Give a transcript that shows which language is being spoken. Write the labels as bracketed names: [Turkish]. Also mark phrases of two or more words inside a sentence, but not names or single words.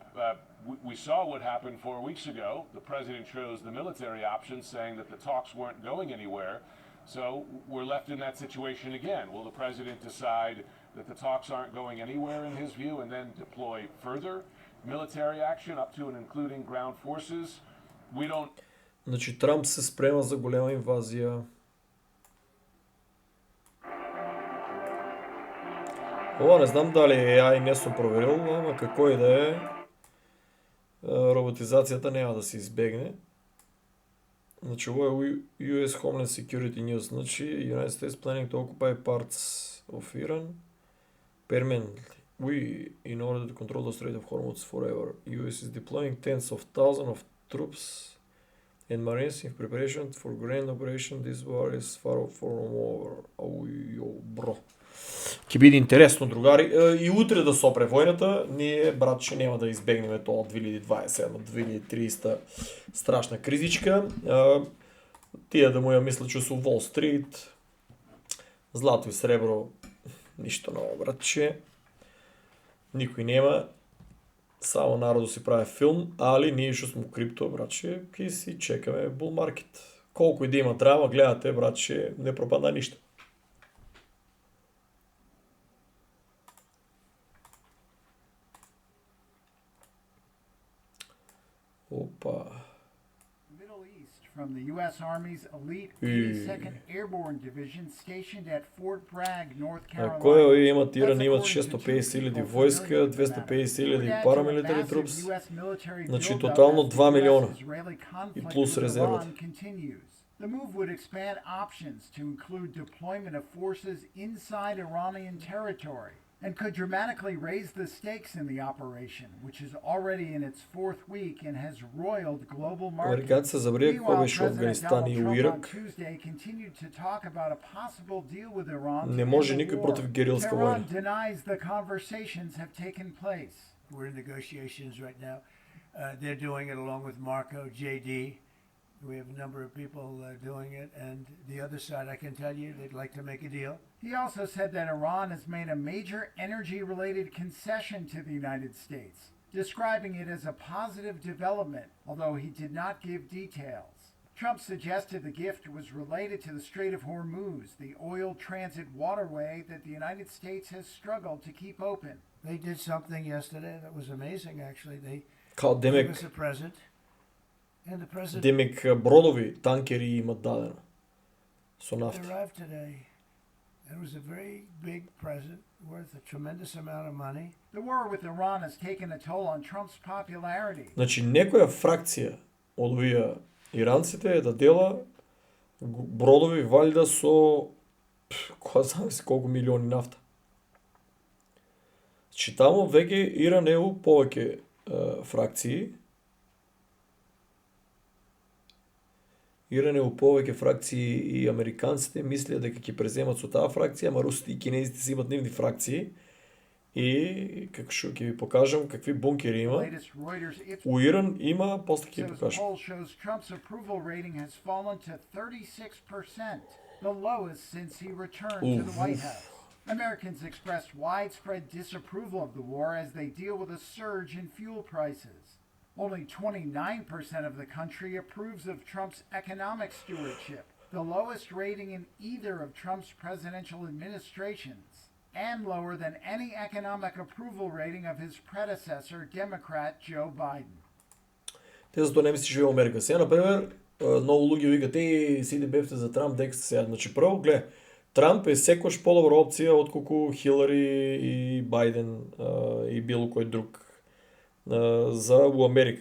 [English] We saw what happened 4 weeks ago. The president chose the military option, saying that the talks weren't going anywhere. So we're left in that situation again. Will the president decide that the talks aren't going anywhere in his view and then deploy further military action up to and including ground forces? We don't. [Macedonian] Значи Трамп се спрема за голема инвазија. Ова не знам дали AI не сум проверил, ама како и да е, роботизацијата нема да се избегне. Значи ово е [English] US Homeland Security News, значи United States planning to occupy parts of Iran permanently. In order to control the Strait of Hormuz forever. US is deploying tens of thousands of troops and Marines in preparation for grand operation. This war is far from over. [Macedonian] Бро. Ќе биде интересно, другари. И утре да сопре војната, ние, братче, нема да избегнеме тоа 2027-2030 страшна кризичка. Тие да му ја мислат што су Wall Street, злато и сребро, ништо ново, братче. Никој нема. Само народот си прави филм, али ние што сме крипто, братче, ќе си чекаме [English] bull market. [Macedonian] колку и да има драма, гледате, братче, не пропада ништо. Опа. [English] Middle East from the U.S. Army's elite Үй. 82nd Airborne Division stationed at Fort Bragg, North [Macedonian] Кој [English] Carolina. [Macedonian] имат Иран [English] That's [Macedonian] имат [English] according to two [Macedonian] 650.000 [English] people [Macedonian] војска, [English] familiar with the matter. [Macedonian] 250.000 [English] It would add to a paramilitary massive troops. US military [Macedonian] Значи, [English] buildup [Macedonian] тотално [English] as the [Macedonian] 2 милиона. [English] US-Israeli conflict [Macedonian] плюс [English] with [Macedonian] резервата. [English] Iran continues. The move would expand options to include deployment of forces inside Iranian territory and could dramatically raise the stakes in the operation, which is already in its fourth week and has roiled global markets. [Macedonian] Американците се забрија како [English] Meanwhile, [Macedonian] беше [English] President [Macedonian] Афганистан [English] Donald [Macedonian] и [English] Trump on [Macedonian] Ирак. [English] Tuesday continued to talk about a possible deal with Iran to [Macedonian] Не [English] end [Macedonian] може [English] the [Macedonian] никој [English] war. [Macedonian] против герилска [English] Tehran [Macedonian] војна. [English] denies the conversations have taken place. We're in negotiations right now. They're doing it along with Marco, JD. We have a number of people doing it. And the other side, I can tell you, they'd like to make a deal. He also said that Iran has made a major energy-related concession to the United States, describing it as a positive development, although he did not give details. Trump suggested the gift was related to the Strait of Hormuz, the oil transit waterway that the United States has struggled to keep open. They did something yesterday that was amazing, actually. They [Macedonian] Као [English] gave [Macedonian] демек, [English] us a present. And the president [Macedonian] демек бродови, танкери имат дадено со нафта. [English] arrived today. It was a very big present worth a tremendous amount of money. The war with Iran has taken a toll on Trump's popularity. [Macedonian] Значи, некоја фракција од овие иранците е да дела бродови валјда со која знам си колку милиони нафта. Значи, таму веќе Иран е у повеќе фракции. Иран е у повеќе фракции и американците мислеа дека ќе преземат со таа фракција, ама русите и кинезите си имат нивни фракции. И како што ќе ви покажам какви бункери има. [English] Latest Reuters Ipsos [Macedonian] У Иран има, после ќе ви [English] Ipsos [Macedonian] покажам. [English] poll shows Trump's approval rating has fallen to 36%, the lowest since he returned to the White House. Americans expressed widespread disapproval of the war as they deal with a surge in fuel prices. Only 29% of the country approves of Trump's economic stewardship, the lowest rating in either of Trump's presidential administrations, and lower than any economic approval rating of his predecessor, Democrat Joe Biden. [Macedonian] Те затоа не ми се живее Америка. Сега, например, многу луѓе викат, сите бевте за Трамп, дека сте сега. Значи, прво, гледа, Трамп е секојаш подобра опција отколку Хилари и Бајден и било кој друг за у Америка.